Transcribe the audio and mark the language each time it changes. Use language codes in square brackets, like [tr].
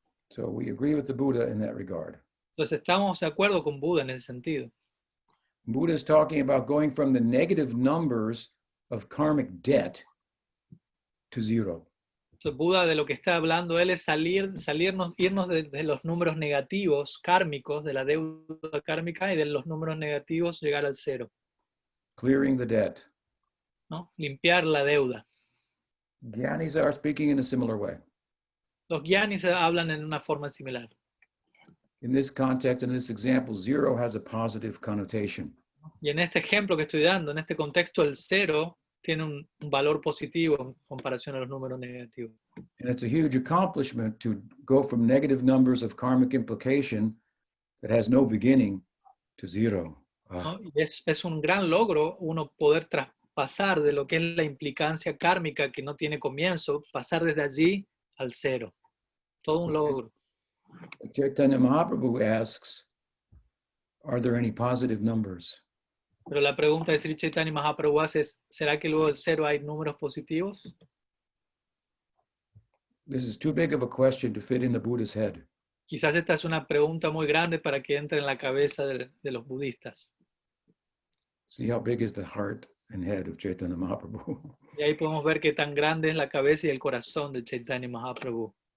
[en] So we agree with the Buddha in that regard. [es] Entonces estamos de acuerdo con Buda en ese sentido. [en] Buddha is talking about going from the negative numbers of karmic debt to zero. [es] Entonces Buda de lo que está hablando él es irnos de los números negativos kármicos, de la deuda kármica, y de los números negativos llegar al cero, [en] Clearing the debt. [es] ¿no? Limpiar la deuda. [en] Gyanis are speaking in a similar way. [es] Los gyanis hablan en una forma similar. [en] In this context, in this example, zero has a positive connotation. [es] Y en este ejemplo que estoy dando, en este contexto, el cero tiene un valor positivo en comparación a los números negativos. [en] And it's a huge accomplishment to go from negative numbers of karmic implication that has no beginning to zero. [es] ¿No? Y es un gran logro uno poder traspasar de lo que es la implicancia kármica que no tiene comienzo, pasar desde allí al cero. Todo un logro. [en] Chaitanya Mahaprabhu asks, are there any positive numbers? [es] Pero la pregunta de Sri Chaitanya Mahaprabhu es, ¿será que luego del cero hay números positivos? [en] This is too big of a question to fit in the Buddha's head. [es] Quizás esta es una pregunta muy grande para que entre en la cabeza de los budistas. [en] See how big is the heart and head of Chaitanya Mahaprabhu. [es] Y ahí podemos ver qué tan grande es la cabeza y el corazón de Chaitanya Mahaprabhu.